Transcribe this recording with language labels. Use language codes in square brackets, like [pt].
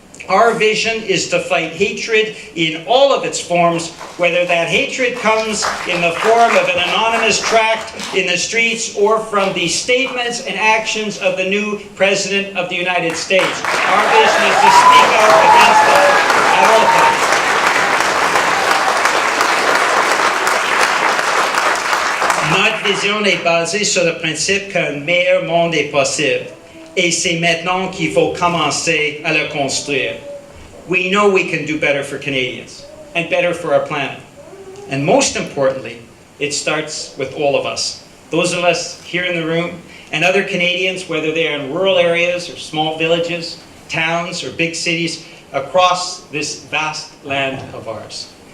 [en] Our vision is to fight hatred in all of its forms, whether that hatred comes in the form of an anonymous tract in the streets or from the statements and actions of the new President of the United States. Our vision is to speak out against it at all times. [fr] Notre vision est basée sur le principe qu'un meilleur monde est possible. Et c'est maintenant qu'il faut commencer à le construire. [en] We know we can do better for Canadians and better for our planet. And most importantly, it starts with all of us. Those of us here in the room and other Canadians, whether they are in rural areas or small villages, towns or big cities across this vast land of ours.